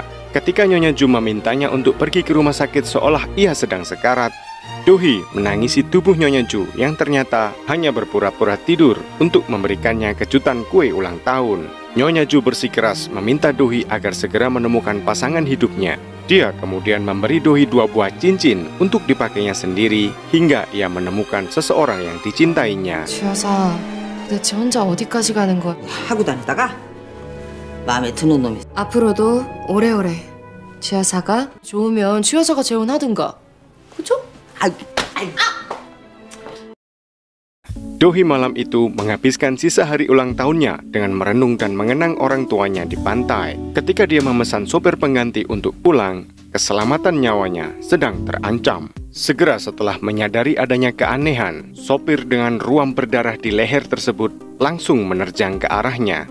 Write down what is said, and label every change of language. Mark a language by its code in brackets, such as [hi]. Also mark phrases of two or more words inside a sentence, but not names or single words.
[id] Ketika Nyonya Ju memintanya untuk pergi ke rumah sakit seolah ia sedang sekarat, Dohee menangisi tubuh Nyonya Ju yang ternyata hanya berpura-pura tidur untuk memberikannya kejutan kue ulang tahun. Nyonya Ju bersikeras meminta Dohee agar segera menemukan pasangan hidupnya. Dia kemudian memberi Dohee 2 buah cincin untuk dipakainya sendiri hingga ia menemukan seseorang yang dicintainya. [ko] 주여사, 대체 혼자 어디까지 가는 거야? 하고 다니다가 마음에 드는 놈이 앞으로도 오래오래 주여사가 좋으면 주여사가 재혼하든가. 그죠? 아이고 [id] Dohee malam itu menghabiskan sisa hari ulang tahunnya dengan merenung dan mengenang orang tuanya di pantai. Ketika dia memesan sopir pengganti untuk pulang, keselamatan nyawanya sedang terancam. Segera setelah menyadari adanya keanehan, sopir dengan ruam berdarah di leher tersebut langsung menerjang ke arahnya.